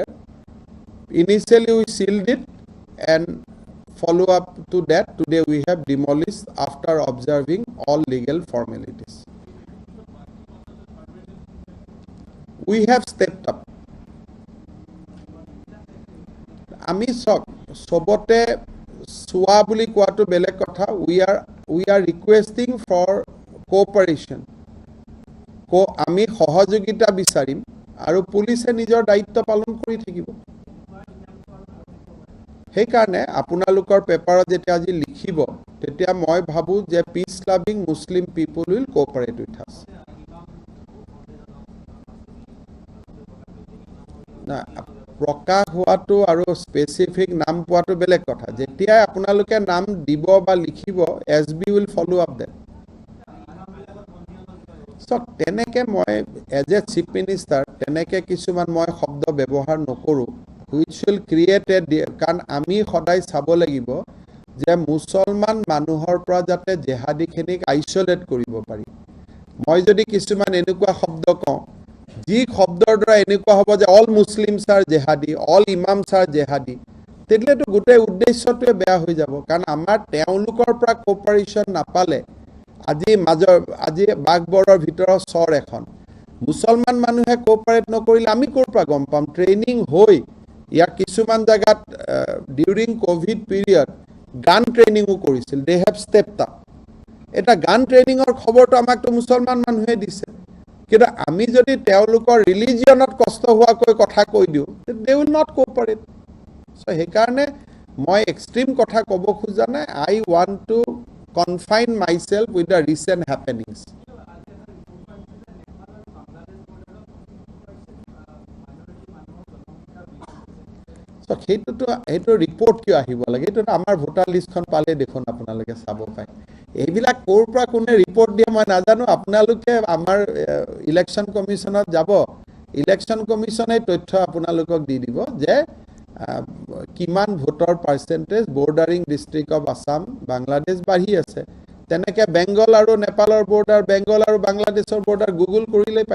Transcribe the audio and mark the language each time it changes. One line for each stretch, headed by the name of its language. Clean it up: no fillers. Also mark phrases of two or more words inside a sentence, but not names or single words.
English: Initially we sealed it and follow up to that. Today we have demolished after observing all legal formalities. We have stepped up. Ami sobote Swa
Assamese: বুলি কোৱাটো বেলেগ কথা
English: we are requesting for cooperation
Assamese: আমি সহযোগিতা বিচাৰিম আৰু পুলিচে নিজৰ দায়িত্ব পালন কৰি থাকিব সেইকাৰণে আপোনালোকৰ পেপাৰত যেতিয়া আজি লিখিব তেতিয়া মই ভাবো যে
English: peace loving Muslim people will cooperate with us
Assamese: না প্ৰকাশ হোৱাটো আৰু স্পেসিফিক নাম পোৱাটো বেলেগ কথা যেতিয়া আপোনালোকে নাম দিব বা লিখিব
English: SB will follow up that
Assamese: সো তেনেকে মই
English: as a Chief Minister
Assamese: তেনেকে কিছুমান মই শব্দ ব্যৱহাৰ নকৰো
English: which will create a
Assamese: কাৰণ আমি সদায় চাব লাগিব যে মুছলমান মানুহৰ পৰা যাতে জেহাদীখিনিক আইসোলেট কৰিব পাৰি মই যদি কিছুমান এনেকুৱা শব্দ কওঁ যি শব্দৰ দ্বাৰা এনেকুৱা হ'ব যে
English: all Muslims are jihadi all imams are jihadi
Assamese: তেতিয়াতো গোটেই উদ্দেশ্যটোৱে বেয়া হৈ যাব কাৰণ আমাৰ তেওঁলোকৰ পৰা কোঅপাৰেচন নাপালে আজি বাগবৰৰ ভিতৰত চৰ এখন মুছলমান মানুহে কোঅপাৰেট নকৰিলে আমি ক'ৰ পৰা গম পাম ট্ৰেইনিং হৈ ইয়াৰ কিছুমান জায়গাত
English: during Covid period
Assamese: গান ট্ৰেইনিংও কৰিছিল
English: they have stepped up
Assamese: এটা গান ট্ৰেইনিংৰ খবৰটো আমাকতো মুছলমান মানুহে দিছে কিন্তু আমি যদি তেওঁলোকৰ ৰিলিজিয়নত কষ্ট হোৱাকৈ কথা কৈ দিও
English: they will not cooperate so
Assamese: হে কাৰণে মই এক্সট্ৰিম কথা ক'ব খোজা নাই
English: I want to confine myself with the recent happenings
Assamese: সো সেইটো ৰিপৰ্ট কিয় আহিব লাগে এইটো আমাৰ ভোটাৰ লিষ্টখন পালে দেখোন আপোনালোকে চাব পায় এইবিলাক কোৰ পৰা কোনে ৰিপৰ্ট দিয়ে মই নাজানো আপোনালোকে আমাৰ ইলেকশন কমিশনত যাব ইলেকশন কমিশনে তথ্য আপোনালোকক দি দিব যে কিমান ভোটৰ পাৰ্সেন্টেজ
English: bordering district of Assam
Assamese: বাংলাদেশ বাঢ়ি আছে তেনেকে বেংগল আৰু নেপালৰ বৰ্ডাৰ বেংগল আৰু বাংলাদেশৰ বৰ্ডাৰ গুগল কৰিলে পাই